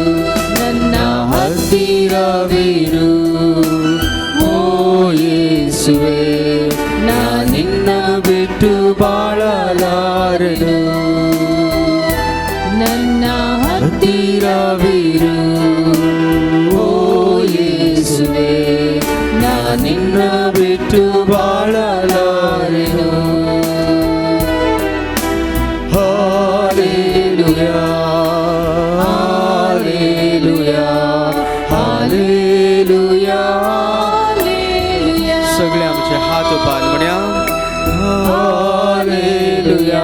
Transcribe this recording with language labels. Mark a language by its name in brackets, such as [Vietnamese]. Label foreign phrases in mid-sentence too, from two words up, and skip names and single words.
[Kannada] ನನ್ನ ಹತ್ತಿರವಿರು ಓ ಯೇಸುವೇ, ನಾನಿನ್ನ ಬಿಟ್ಟು ಬಾಳಲಾರೆನು. ನನ್ನ ಹತ್ತಿರವಿರು ಓ ಯೇಸುವೇ, ನಾನಿನ್ನ ಬಿಟ್ಟು ಬಾಳಲಾರೆನು. [English] Hallelujah, Hallelujah, Hallelujah. [Konkani] सगळे आमचे हात उबार म्हणया हालेलुया.